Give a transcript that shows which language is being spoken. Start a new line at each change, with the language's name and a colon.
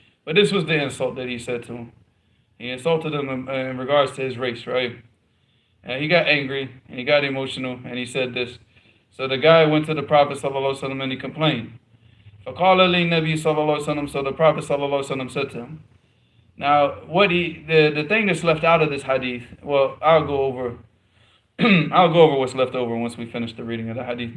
English: But this was the insult that he said to him. He insulted him in regards to his race, right? And he got angry and he got emotional and he said this. So the guy went to the Prophet ﷺ and he complained.
Arabic: فَقَالَ لِلنَّبِيِّ صَلَّى اللَّهُ عَلَيْهِ وسلم.
English: So the Prophet ﷺ said to him. Now, the thing that's left out of this hadith, well, I'll go over what's left over once we finish the reading of the hadith.